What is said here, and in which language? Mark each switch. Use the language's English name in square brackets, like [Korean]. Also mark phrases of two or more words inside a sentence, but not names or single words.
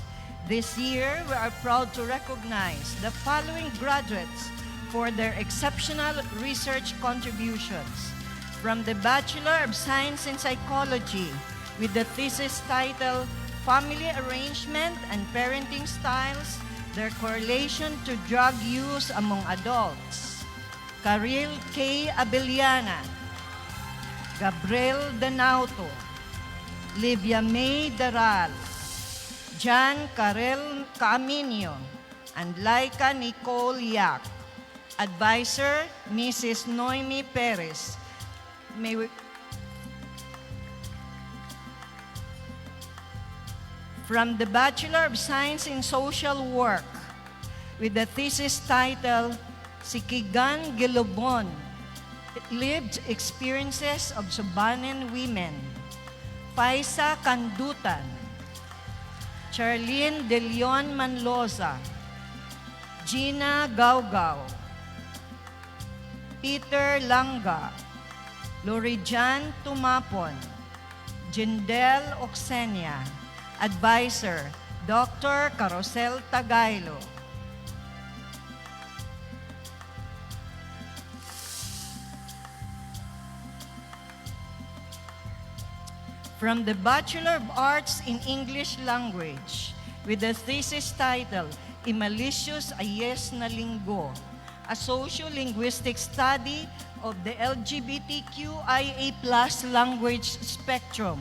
[English] This year, we are proud to recognize the following graduates for their exceptional research contributions. From the Bachelor of Science in Psychology with the thesis title, Family Arrangement and Parenting Styles, Their Correlation to Drug Use Among Adults. Karil K. Abellana, Gabriel Danauto, Livia May Daral, John Karel Caaminio, and Laika Nicole Yak. Advisor, Mrs. Noemi Perez. May we... From the Bachelor of Science in Social Work with the thesis title, Sikigan Gilobon, Lived Experiences of Subanen Women. Paisa Kandutan, Charlene De Leon Manloza, Gina Gaugao, Peter Langa, Lorijan Tumapon, Jindel Oxenia. Advisor, Dr. Carosel Tagailo. From the Bachelor of Arts in English Language with the thesis title, Imalicious Ayes na Linggo, a Socio-Linguistic Study of the LGBTQIA+ language spectrum.